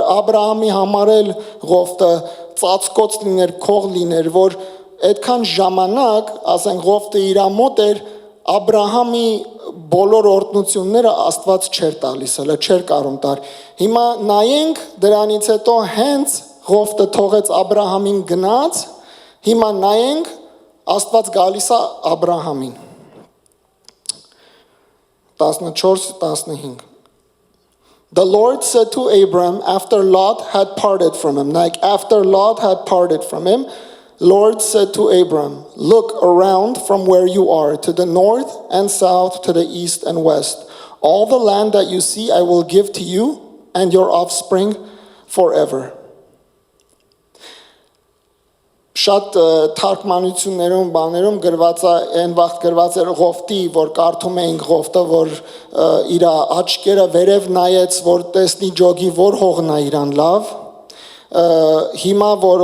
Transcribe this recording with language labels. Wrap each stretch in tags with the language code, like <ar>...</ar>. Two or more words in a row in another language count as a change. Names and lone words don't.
<hy>Աբրահամի համար էլ Ղովտը ծածկոց լիներ, քող լիներ, որ այդքան ժամանակ, ասենք Ղովտը իր մոտ էր, Աբրահամի բոլոր օրհնությունները Աստված չէր տալիս, հələ չէր կարող տալ։ Հիմա նայենք դրանից հետո հենց Ղովտը թողեց Աբրահամին գնաց, հիմա նայենք Աստված գալիս է Աբրահամին։</hy> <en>14-15 The Lord said to Abram after Lot had parted from him, like after Lot had parted from him, Lord said to Abram, look around from where you are, to the north and south, to the east and west. All the land that you see I will give to you and your offspring forever.</en> <hy>Շատ թարգմանություններում բաներում գրված է այն վաղ գրված էր Ղովտի, որ կարդում էինք Ղովտը, որ իր աչքերը վերև նայեց, որ տեսնի ջոգի որ հողն է իրան լավ, հիմա որ</hy>